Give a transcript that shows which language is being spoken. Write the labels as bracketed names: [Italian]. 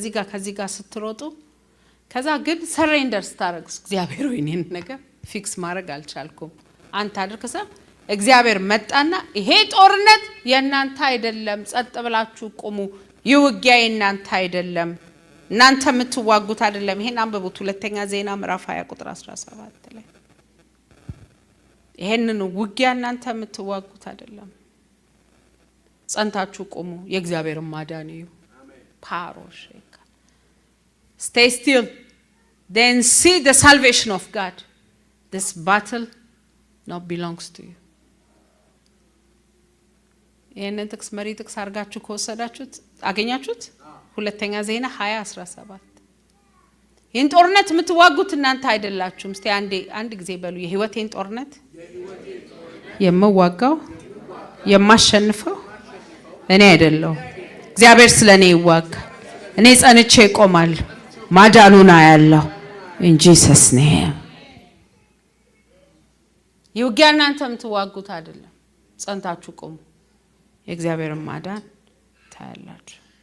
[Amharic] ከዚህ ጋር ስትሮጡ ከዛ ግን ሰሬንደር ስታረጉ እግዚአብሔር ወይ እኔን ነገር ፊክስ ማድረግ አልቻልኩም አንተ አድርክሰ እግዚአብሔር መጣና ይሄ ጦርነት የናንተ አይደለም፣ ጸጥ ብላችሁ ቆሙ፣ ይውጊያ የናንተ አይደለም፣ እናንተ የምትዋጉት አይደለም። ይሄን አንብቡት ሁለተኛ ዜና ምዕራፍ 20 ቁጥር 17 ላይ ይሄንን ውጊያ እናንተ የምትዋጉት አይደለም፣ ጸንታችሁ ቆሙ፣ የእግዚአብሔር ማዳን እዩ። ፓሮሼካ [English] stay still then see the salvation of God. This battle now belongs to you. [Amharic] ይሄንን ጥቅስ መሪ ጥቅስ አርጋችሁ ከወሰዳችሁት አገኛችሁት። ሁለተኛ ዜና 20:17 ይሄን ጦርነት የምትዋጉት እናንተ አይደላችሁም። እስቲ አንድ ጊዜ በሉ የህይወቴን ጦርነት የምዋጋው የማሸንፈው እኔ አይደለሁ፣ እግዚአብሔር ስለኔ ይዋጋ፣ እኔ ጸንቼ እቆማለሁ፣ ማዳኑን አያለሁ። [English] in Jesus name [Amharic] ይውጊያ እናንተ የምትዋጉት አይደለም፣ ጸንታችሁ ቆሙ፣ የእግዚአብሔርን ማዳን ታያላችሁ።